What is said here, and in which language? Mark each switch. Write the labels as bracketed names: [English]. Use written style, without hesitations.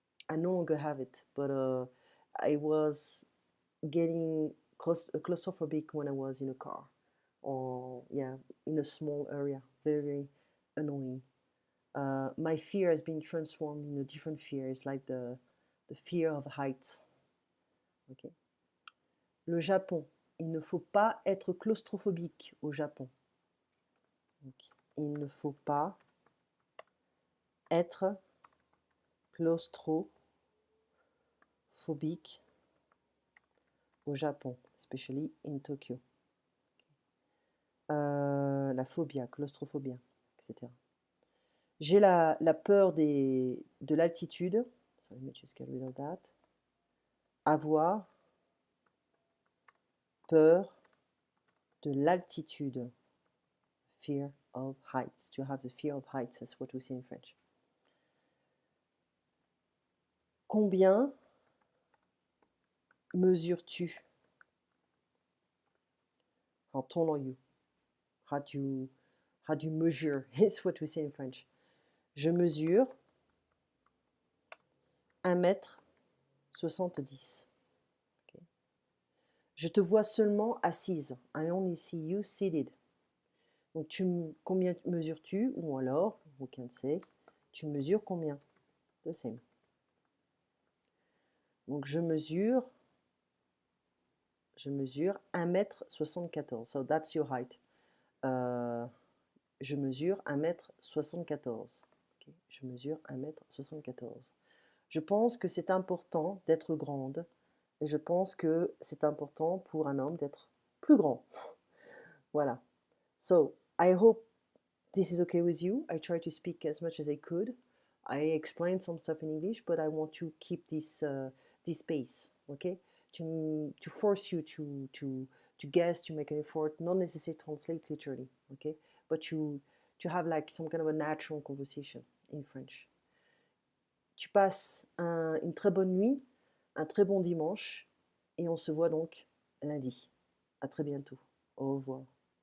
[English] I no longer have it, but I was getting claustrophobic when I was in a car, or in a small area. Very, very annoying. My fear has been transformed in a different fear. It's like the fear of heights. [French] Okay. Le Japon. Il ne faut pas être claustrophobique au Japon. Okay. Il ne faut pas être claustrophobique au Japon, [English] especially in Tokyo. [French] La phobia, claustrophobia, etc. J'ai la peur de l'altitude. [English] So let me just get rid of that. [French] Avoir peur de l'altitude. [English] fear of heights. To have the fear of heights, that's what we say in French. [French] Combien mesures-tu? [English] How tall are you? How do you measure? It's what we say in French. [French] Je mesure 1m70. Okay. Je te vois seulement assise. [English] I only see you seated. [French] Donc, combien mesures-tu? Ou alors, [English] we can say, [French] tu mesures combien? [English] The same. [French] Donc, je mesure 1m74. [English] So, that's your height. [French] Je mesure 1m74. Okay. Je mesure 1m74. Je pense que c'est important d'être grande. Et je pense que c'est important pour un homme d'être plus grand. Voilà. [English] So, I hope this is okay with you. I try to speak as much as I could. I explained some stuff in English, but I want to keep this pace, okay? To force you to guess, to make an effort, not necessarily translate literally, okay? But to have like some kind of a natural conversation in French. [French] Tu passes une très bonne nuit, un très bon dimanche, et on se voit donc lundi. À très bientôt. Au revoir.